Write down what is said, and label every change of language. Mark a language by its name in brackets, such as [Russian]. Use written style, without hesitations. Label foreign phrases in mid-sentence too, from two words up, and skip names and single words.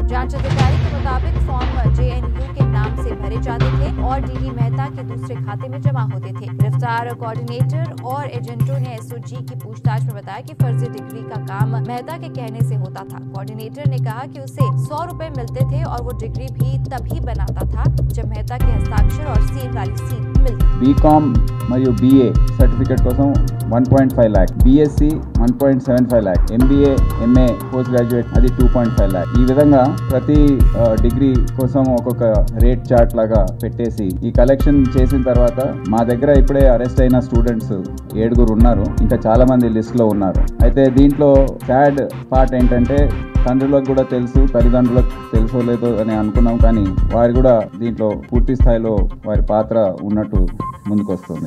[Hindi] जांच अधिकारी के मुताबिक फॉर्म जेएनयू के नाम से भरे जाते थे और डीडी मेहता के दूसरे खाते में जमा होते थे। गिरफ्तार कोऑर्डिनेटर और एजेंटों ने एसओजी की पूछताछ में बताया कि फर्जी डिग्री का काम मेहता के कहने से होता था। कोऑर्डिनेटर ने कहा कि उसे 100 रुपए मिलते थे और वो डिग्री भी तभी बनाता था जब मेहता के हस्ताक्षर और सील वाली सीट मिलती। [Telugu] बीकॉम మరియు BA సర్టిఫికేట్ కోసం 1.5 लाख, BSc 1.75 लाख, MBA MA [English] post graduate [Telugu] అది 2.5 लाख। ఈ విధంగా ప్రతి డిగ్రీ కోసం ఒక్కొక్క [English] rate chart [Telugu] లాగా పెట్టేసి ఈ కలెక్షన్ చేసిన తర్వాత మా దగ్గర ఇప్పుడే అరెస్ట్ అయిన స్టూడెంట్స్ 7 ఉన్నారు, ఇంకా చాలా మంది లిస్ట్ లో ఉన్నారు। అయితే దీంట్లో [English] sad part [Telugu] ఏంటంటే తండ్రులకు కూడా తెలుసు, తల్లిదండ్రులకు తెలుసో లేదో అని అనుకున్నాం, కానీ వారు కూడా దీంట్లో పూర్తి స్థాయిలో వారి పాత్ర ఉన్నట్టు ముందుకు వస్తుంది।